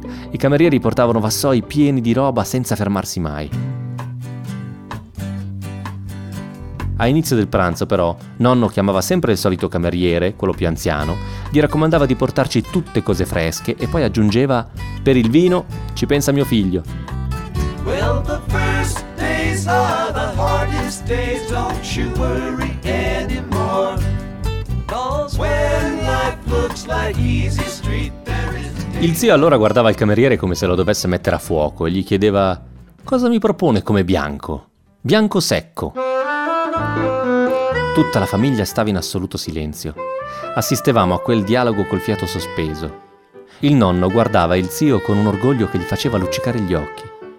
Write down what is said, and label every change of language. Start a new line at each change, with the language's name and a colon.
Italian: I camerieri portavano vassoi pieni di roba senza fermarsi mai. A inizio del pranzo, però, nonno chiamava sempre il solito cameriere, quello più anziano, gli raccomandava di portarci tutte cose fresche e poi aggiungeva: per il vino ci pensa mio figlio.
English: Well, the first days are the hardest days, don't you worry anymore. Cause when life looks like easy street, there is...
Italian: Il zio allora guardava il cameriere come se lo dovesse mettere a fuoco e gli chiedeva: cosa mi propone come bianco? Bianco secco. Tutta la famiglia stava in assoluto silenzio. Assistevamo a quel dialogo col fiato sospeso. Il nonno guardava il zio con un orgoglio che gli faceva luccicare gli occhi.